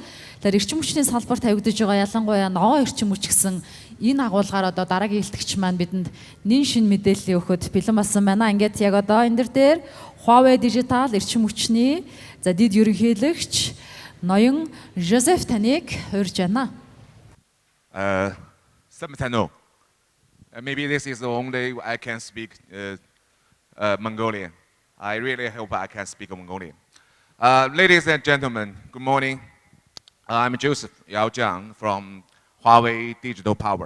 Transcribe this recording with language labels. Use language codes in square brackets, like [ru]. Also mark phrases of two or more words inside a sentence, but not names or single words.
[mn] Тэгэхээр эрчим хүчний салбарт тавигдаж байгаа ялангуяа ногоон эрчим хүч гэсэн энэ агуулгаар одоо дараагийн илтгэгч маань бидэнд нэн шин мэдээлэл өгөхөд бэлэн болсон байна. Ингээд яг одоо энэ дээр Хуавэй Дижитал Эрчим Хүчний за Дэд Ерөнхийлөгч ноён Жозеф таныг урьж байна. [en] Maybe this is the only I can speak Mongolian. I really hope I can speak Mongolian. Ladies and gentlemen, good morning. I'm Joseph Yaao Zyang from Huawei Digital Power.